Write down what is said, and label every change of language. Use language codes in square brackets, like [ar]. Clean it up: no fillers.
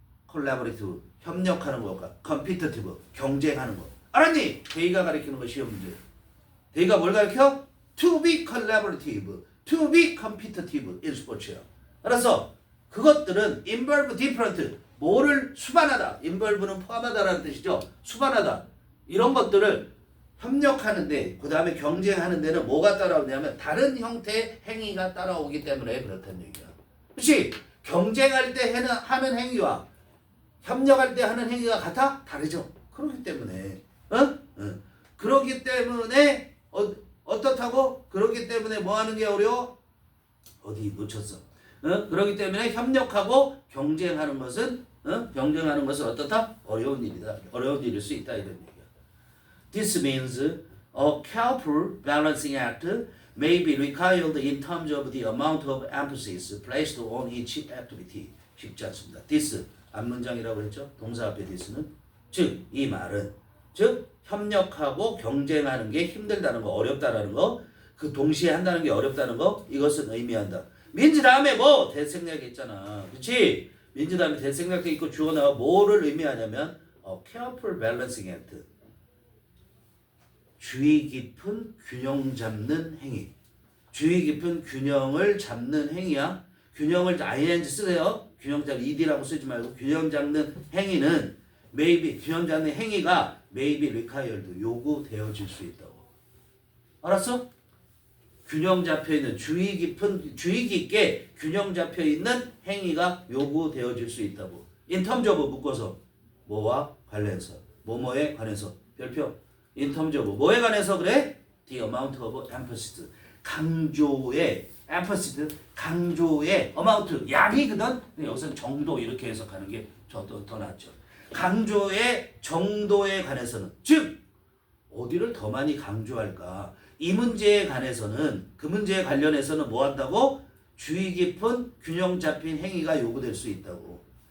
[ko] collaborative, 협력하는 것과 competitive, 경쟁하는 것. 알았니? day가 가리키는 거 시험 문제. day가 뭘 가리켜? [en] to be collaborative, to be competitive in sports야. [ko] 알았어? 그것들은 involve different, 뭐를 수반하다. involve는 포함하다라는 뜻이죠. 수반하다. 이런 것들을 협력하는데 그 다음에 경쟁하는 데는 뭐가 따라오냐면 다른 형태의 행위가 따라오기 때문에 그렇다는 얘기야. 그렇지? 경쟁할 때 하는 행위와 협력할 때 하는 행위가 같아? 다르죠. 그렇기 때문에 그렇기 때문에 어떻다고? 그렇기 때문에 뭐 하는 게 어려워? 어디 놓쳤어? 그렇기 때문에 협력하고 경쟁하는 것은 어떻다? 어려운 일이다. 어려운 일일 수 있다 이런 얘기야. [en] This means a careful balancing act may be required in terms of the amount of emphasis placed on each activity. [ko] 쉽지 않습니다. This 앞문장이라고 했죠. 동사 앞에 this는 즉 이 말은 협력하고 경쟁하는 게 힘들다는 거, 어렵다라는 거, 그 동시에 한다는 게 어렵다는 거, 이것은 의미한다. 민지 다음에 뭐? 대생략 있잖아. 그치? 민지 다음에 대생략도 있고 주어 나와 뭐를 의미하냐면 careful balancing act. 주의 깊은 균형 잡는 행위. 주의 깊은 균형을 잡는 행위야. 균형을 ing 쓰세요. 균형 잡는 ed라고 쓰지 말고 균형 잡는 행위는 maybe 균형 잡는 행위가 maybe required 요구되어질 수 있다고. 알았어? 균형 잡혀있는 주의 깊게 균형 잡혀있는 행위가 요구되어질 수 있다고. in terms of 묶어서 뭐와 관련해서 뭐뭐에 관해서 별표 in terms of 뭐에 관해서 그래? the amount of emphasis 강조의 emphasis 강조의 amount 양이거든. 여기서는 정도 이렇게 해석하는 게 더 낫죠. 강조의 정도에 관해서는 즉 어디를 더 많이 강조할까? 이 문제에 관해서는 그 문제에 관련해서는 뭐 한다고? 주의 깊은 균형 잡힌 행위가 요구될 수 있다고.